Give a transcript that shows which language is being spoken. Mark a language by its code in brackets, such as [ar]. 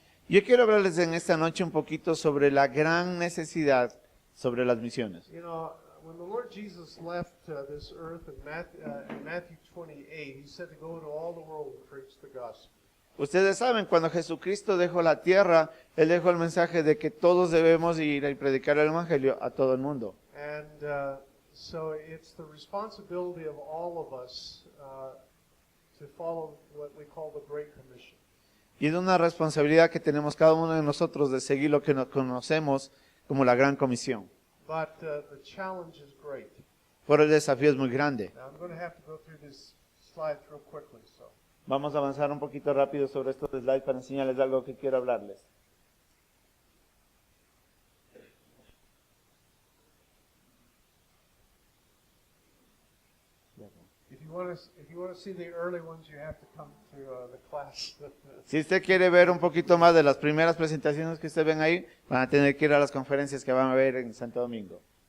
[es] Yo quiero hablarles en esta noche un poquito sobre la gran necesidad sobre las misiones. [en] You know, when the Lord Jesus left this earth in Matthew 28, he said to go into all the world and preach the gospel. [es] Ustedes saben, cuando Jesucristo dejó la tierra, Él dejó el mensaje de que todos debemos ir y predicar el Evangelio a todo el mundo. [en] And so it's the responsibility of all of us to follow what we call the Great Commission. [es] Y es una responsabilidad que tenemos cada uno de nosotros de seguir lo que nos conocemos como la Gran Comisión. [en] But the challenge is great. [es] Pero el desafío es muy grande. [en] Now I'm going to have to go through these slides real quickly. So, [es] Vamos a avanzar un poquito rápido sobre estos slides para enseñarles algo que quiero hablarles. [en] if you want to see the early ones, you have to come to the class. [es] Si usted quiere ver un poquito más de las primeras presentaciones que ustedes ven ahí, van a tener que ir a las conferencias que van a ver en Santo Domingo.